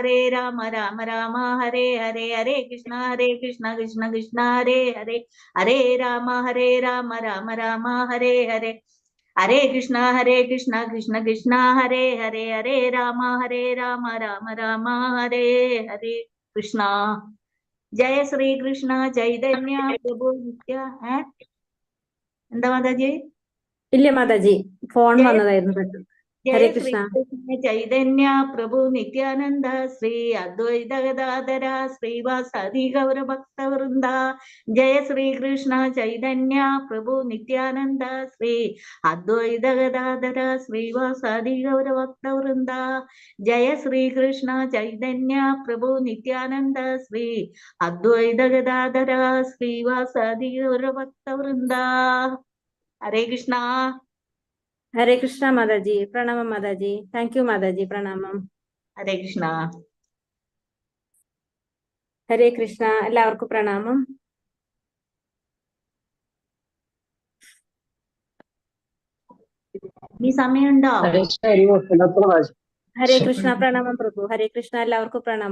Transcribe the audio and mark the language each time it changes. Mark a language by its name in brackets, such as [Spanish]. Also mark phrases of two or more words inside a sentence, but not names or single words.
[Sanskrit] राम राम हरे हरे हरे कृष्णा कृष्ण कृष्णा हरे हरे हरे राम राम राम हरे हरे हरे कृष्णा कृष्ण कृष्णा हरे हरे हरे राम राम राम हरे हरे कृष्णा जय श्री कृष्ण चैतन्य प्रभु नित्य है [Malayalam] എന്താ മാതാജി ഇല്ല മാതാജി, ഫോൺ [Sanskrit] जय [Malayalam] വന്നതായിരുന്നു പെട്ടെന്ന്. ഹരേ [Sanskrit] जय श्री [Malayalam] കൃഷ്ണ. [Sanskrit] कृष्ण चैतन्य प्रभु नित्यानंद श्री अद्वैत गदाधर श्रीवासादि गौर भक्त वृंदा जय श्री कृष्ण चैतन्य प्रभु नित्यानंद श्री अद्वैत गदाधर श्रीवासादि गौर भक्त वृंदा जय श्री कृष्ण चैतन्य प्रभु नित्यानंद श्री अद्वैत गदाधर श्रीवासादि गौर भक्त वृंदा हरे कृष्णा [Malayalam] ഹരേ കൃഷ്ണ മാതാജി, പ്രണാമം മാതാജി. [English] thank you [Malayalam] മാതാജി, പ്രണാമം. [Sanskrit] हरे कृष्णा [Malayalam] ഹരേ കൃഷ്ണ, എല്ലാവർക്കും പ്രണാമം. ഈ സമയമുണ്ടോ ഹരേ കൃഷ്ണ, പ്രണാമം പ്രഭു. ഹരേ കൃഷ്ണ, എല്ലാവർക്കും പ്രണാമം.